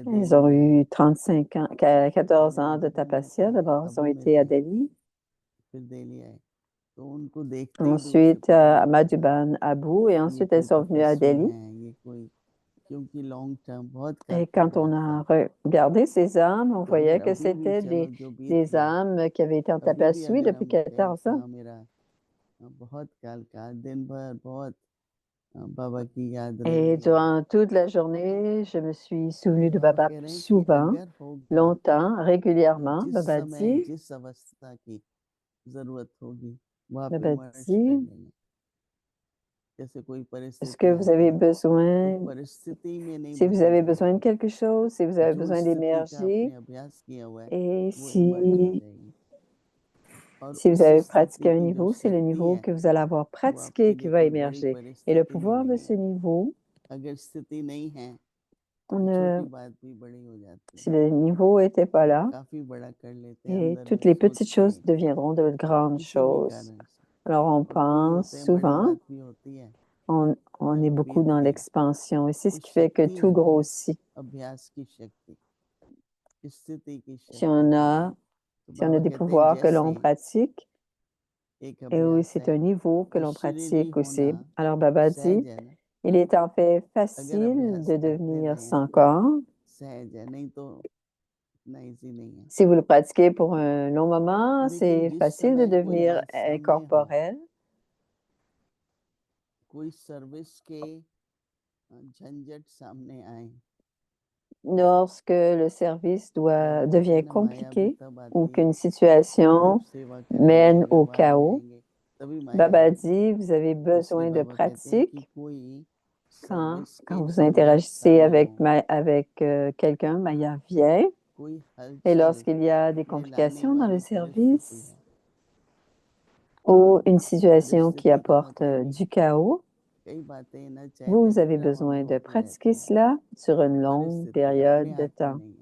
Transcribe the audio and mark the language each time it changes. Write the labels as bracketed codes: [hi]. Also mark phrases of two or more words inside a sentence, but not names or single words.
[fr] Ils [hi] दिल्ली [fr] ont [hi] में, [fr] eu 35 ans, 14 ans de [hi] अबू में tapasya. थे, [fr] D'abord, ils ont [hi] अबू में [fr] été à [hi] थे, Delhi. फिर दिल्ली आए, तो उनको देखते ही दूर से [fr] Ensuite, [hi] पता [fr] à [hi] लगता था [fr] Madhuban, Abu, et [hi] कि ये [fr] ensuite, elles [hi] कोई [fr] sont venues à [hi] तपस्वी Delhi. हैं, ये कोई, क्योंकि [en] long term [hi] बहुत काल [fr] Et [hi] का [fr] quand on [hi] अभ्यास [fr] a [hi] था। [fr] regardé ces âmes, on [hi] तो [fr] voyait [hi] अगर [fr] que [hi] अभी भी [fr] c'était [hi] चलो जो बीत [fr] des [hi] गया, [fr] âmes qui avaient été en [hi] अभी भी tapasya अगर [fr] depuis [hi] हम कहें 14 कि [fr] ans. [hi] हाँ मेरा बहुत काल का दिन भर बहुत बाबा की याद [fr] Et [hi] रही है, [fr] durant toute la journée, je me suis [hi] तो [fr] souvenue de [hi] बाबा Baba कह रहे हैं कि [fr] souvent, [hi] अगर होगा [fr] longtemps, [hi] तो [fr] régulièrement. [hi] जिस समय जिस अवस्था की जरूरत होगी वहाँ पे Baba मर्ज कर [fr] dit, [hi] लेंगे। जैसे कोई [fr] est-ce que [hi] परिस्थिति [fr] vous [hi] आती [fr] avez [hi] है तो [fr] besoin, [hi] परिस्थिति में नहीं [fr] si vous avez [hi] बसेगी, [fr] besoin de quelque chose, si vous avez [hi] जो [fr] besoin [hi] स्थिति का [fr] d'énergie, [hi] आपने अभ्यास किया हुआ है [fr] et [hi] वो इमर्ज हो [fr] si, [hi] जाएगी, और [fr] si vous [hi] उस [fr] avez pratiqué [hi] स्थिति [fr] un [hi] की जो [fr] niveau, c'est le [hi] शक्ति [fr] niveau [hi] है [fr] que vous allez avoir [hi] वो आपके [fr] pratiqué qui [hi] लिए [fr] va [hi] कोई बड़ी [fr] émerger. Et le [hi] परिस्थिति नहीं [fr] pouvoir de ce [hi] बनेगी। [fr] niveau, [hi] अगर स्थिति नहीं है [fr] on [hi] तो छोटी [fr] ne, [hi] बात भी बड़ी हो जाती [fr] si [hi] है, [fr] le niveau n'était pas [hi] आप [fr] là, [hi] काफी बड़ा कर लेते हैं, [fr] et [hi] अंदर [fr] toutes [hi] में [fr] les petites [hi] सोचते [fr] choses [hi] हैं [fr] deviendront de grandes [hi] किसी भी [fr] choses. [hi] कारण से, [fr] Alors on [hi] और कोई [fr] pense [hi] होते हैं बड़ी [fr] souvent, [hi] बात भी होती है, [fr] on est [hi] चलो [fr] beaucoup [hi] बीत [fr] dans [hi] गई, [fr] l'expansion, et c'est [hi] वो [fr] ce qui fait que [hi] शक्ति [fr] tout [hi] है, [fr] grossit. [hi] अभ्यास की शक्ति, स्थिति की [fr] Si [hi] शक्ति। [fr] on a, [hi] तो [fr] si on a [hi] बाबा [fr] des [hi] कहते हैं [fr] pouvoirs que [hi] जैसे [fr] l'on pratique, [hi] एक [fr] et oui, [hi] अभ्यास [fr] c'est [hi] है [fr] un niveau que [hi] जो [fr] l'on [hi] शरीरी [fr] pratique [hi] होना [fr] aussi. Alors Baba dit, [hi] सहज है ना, [fr] il est en fait [hi] अगर [fr] facile [hi] अभ्यास [fr] de [hi] करते [fr] devenir [hi] रहें [fr] sans [hi] तो [fr] corps. [hi] सहज है, नहीं तो इतना इजी नहीं है। [fr] Si vous le pratiquez pour un long moment, [hi] लेकिन [fr] c'est [hi] जिस [fr] facile de [hi] समय कोई [fr] devenir [hi] बात सामने हो, [fr] incorporel. [hi] कोई सर्विस के झंझट सामने आए, [fr] Lorsque le service [hi] बाबा कहते हैं [fr] devient [hi] ना माया भी [fr] compliqué [hi] तब [fr] ou [hi] आती है [fr] qu'une [hi] जब [fr] situation [hi] सेवा करने [fr] mène [hi] जाएंगे, [fr] au [hi] वाणी [fr] chaos, [hi] लेंगे, तभी माया Baba आएगी। [fr] dit, vous avez [hi] तो इसलिए [fr] besoin de [hi] बाबा कहते हैं कि [fr] pratique. [hi] कोई [fr] Quand vous interagissez avec quelqu'un, Maya vient. Et lorsqu'il y a des complications dans le service ou une situation qui apporte du chaos, vous avez besoin de pratiquer cela sur une longue période de temps.